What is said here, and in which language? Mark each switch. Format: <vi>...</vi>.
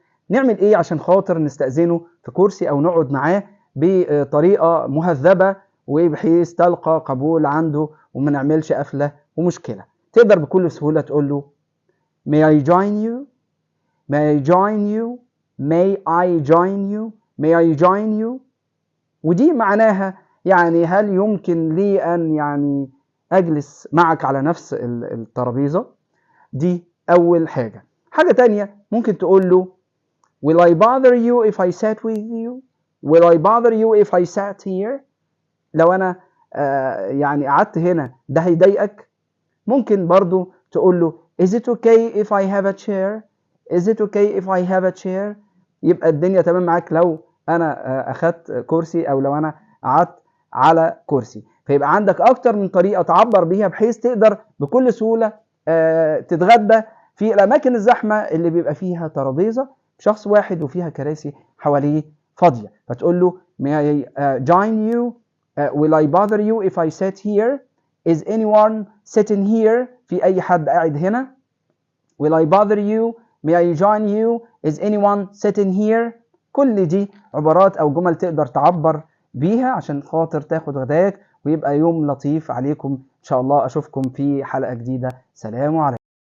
<ar>نعمل إيه عشان خاطر نستأذنه في كرسي أو نقعد معاه بطريقة مهذبة وبحيث تلقى قبول عنده وما نعملش قفلة ومشكلة؟ تقدر بكل سهولة تقول له</ar> <en>May I join you? May I join you? May I join you? May I join you?</en> <ar>ودي معناها يعني هل يمكن لي أن أجلس معك على نفس الترابيزة؟ دي أول حاجة. حاجة تانية ممكن تقول له</ar> <en>Will I bother you if I sat with you? Will I bother you if I sat here?</en> <ar>لو أنا قعدت هنا ده هيضايقك؟ ممكن برضو تقول له</ar> <en>Is it okay if I have a chair? Is it okay if I have a chair?</en> <ar>يبقى الدنيا تمام معاك لو أنا أخدت كرسي أو لو أنا قعدت على كرسي. فيبقى عندك أكتر من طريقة تعبر بيها بحيث تقدر بكل سهولة تتغدى في الأماكن الزحمة اللي بيبقى فيها ترابيزة شخص واحد وفيها كراسي حواليه فاضية. فتقول له</ar> <en>May I join you? Will I bother you if I sit here? Is anyone sitting here?</en> <ar>في أي حد قاعد هنا؟</ar> <en>Will I bother you? May I join you? Is anyone sitting here?</en> <ar>كل دي عبارات أو جمل تقدر تعبر بيها عشان خاطر تاخد غداك ويبقى يوم لطيف عليكم. إن شاء الله أشوفكم في حلقة جديدة. سلام عليكم.</ar>